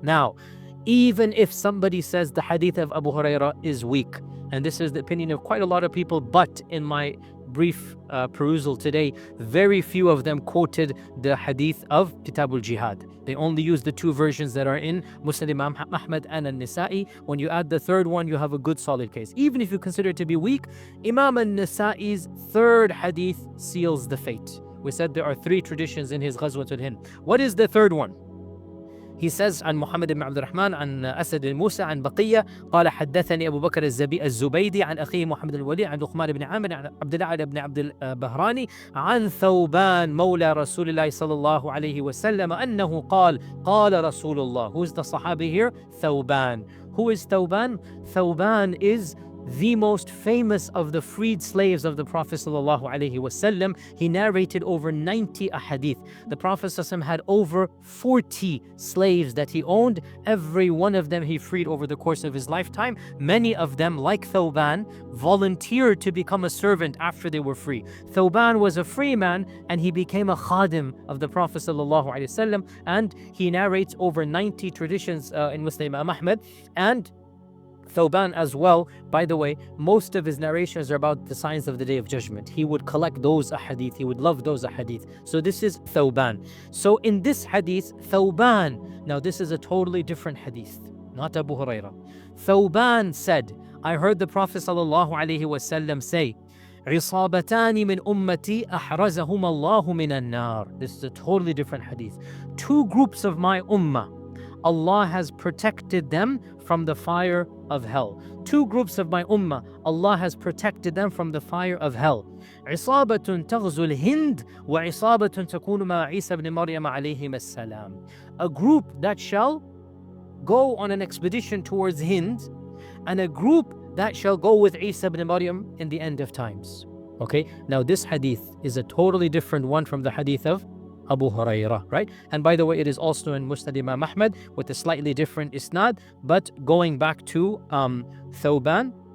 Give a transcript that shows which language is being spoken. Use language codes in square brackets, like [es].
[en] Now, even if somebody says the hadith of Abu Hurairah is weak, and this is the opinion of quite a lot of people, but in my brief perusal today, very few of them quoted the hadith of Kitab al-Jihad. They only use the two versions that are in Musnad Imam Ahmad and al-Nisa'i. When you add the third one, you have a good solid case. Even if you consider it to be weak, Imam al-Nisa'i's third hadith seals the fate. We said there are three traditions in his Ghazwa-e-Hind. What is the third one? He says [ar] عن محمد بن عبد الرحمن عن أسد الموسى عن بقية قال حدثني أبو بكر الزبيدي عن أخيه محمد الوليد عن لقمان بن عامر عن عبد الله بن عبد البهراني عن ثوبان مولى رسول الله صلى الله عليه وسلم أنه قال رسول الله. [en] Who is the Sahabi here? Thawban. Who is Thawban? Thawban is the most famous of the freed slaves of the Prophet ﷺ. He narrated over 90 ahadith. The Prophet ﷺ had over 40 slaves that he owned. Every one of them he freed over the course of his lifetime. Many of them, like Thawban, volunteered to become a servant after they were free. Thawban was a free man and he became a khadim of the Prophet ﷺ, and he narrates over 90 traditions in Muslim Imam Ahmad. And Thawban as well, by the way, most of his narrations are about the signs of the Day of Judgment. He would collect those ahadith. He would love those ahadith. So this is Thawban. So in this hadith, Thawban, now this is a totally different hadith, not Abu Hurairah. Thawban said, I heard the Prophet ﷺ say, [ar] عصابتان من أمتي أحرزهم الله من النار. [en] This is a totally different hadith. Two groups of my ummah, Allah has protected them from the fire of hell. Two groups of my ummah, Allah has protected them from the fire of hell. [ar] عصابة تغزو الهند وعصابة تكون مع عيسى بن مريم عليهما السلام. [en] A group that shall go on an expedition towards Hind, and a group that shall go with Isa ibn Maryam in the end of times. Okay, now this hadith is a totally different one from the hadith of Abu Hurairah, right? And by the way, it is also in Musnad Imam Ahmad with a slightly different isnad, but going back to Thawban.